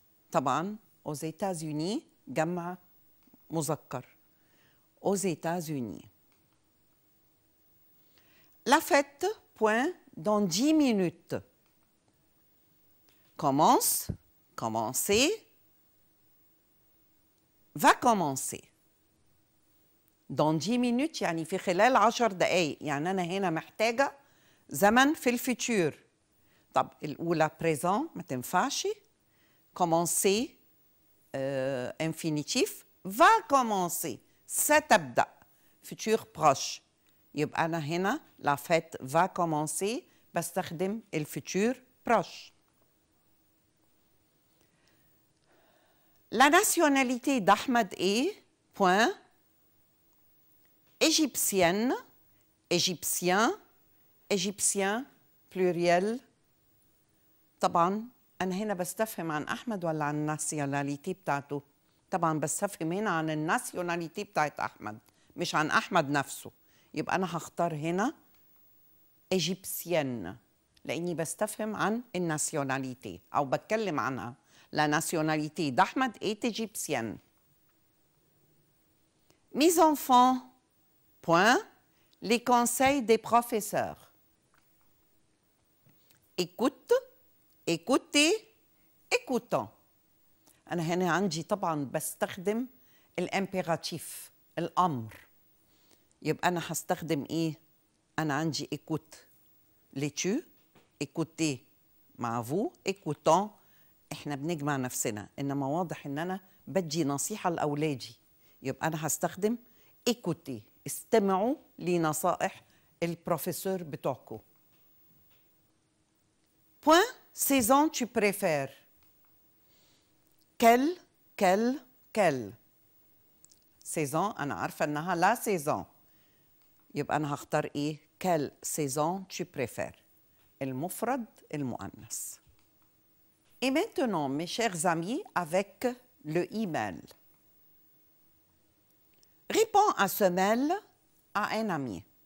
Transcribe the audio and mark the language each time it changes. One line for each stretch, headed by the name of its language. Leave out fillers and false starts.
Arabic: طبعا
French: aux États-Unis
Arabic: جمع مذكر.
French: Aux États-Unis. La fête, point, dans 10 minutes. Commence, commencer, va commencer.
Arabic: Dans 10 minutes يعني في خلال 10 دقايق، يعني أنا هنا محتاجة زمن في الفيتور. طب الأولى présent ما تنفعش.
French: commencer infinitif va commencer
Arabic: ستبدأ
French: futur proche.
Arabic: يبقى أنا هنا
French: la fête va commencer
Arabic: بستخدم الfutur proche.
French: La nationalité d'Ahmed est point égyptienne, égyptien, égyptien pluriel.
Arabic: طبعا أنا هنا بستفهم عن أحمد ولا عن الناسيوناليتي بتاعته؟ طبعا بستفهم هنا عن الناسيوناليتي بتاعت أحمد مش عن أحمد نفسه. يبقى أنا هختار هنا égyptienne لأني بستفهم عن الناسيوناليتي أو بتكلم عنها.
French: La nationalité d'Ahmed est égyptienne. Mes enfants, point, les conseils des professeurs. Écoute, écoutez, écoutons.
Arabic: أنا هنا عندي طبعا بستخدم الإمبيراتيف الأمر. يبقى أنا هستخدم إيه؟ أنا عندي
French: écoute les tu,
Arabic: écoutez مع vous, écoutons إحنا بنجمع نفسنا، إنما واضح إن أنا بدي نصيحة لأولادي. يبقى أنا هستخدم écoutez، استمعوا لنصائح البروفيسور بتوعكم.
French: Point, saison tu préfères. Quelle.
Arabic: saison أنا عارفة إنها لا saison. يبقى أنا هختار إيه؟
French: quelle saison tu préfères.
Arabic: المفرد المؤنث.
French: Et maintenant, mes chers amis, avec le email. Réponds à ce mail à un ami.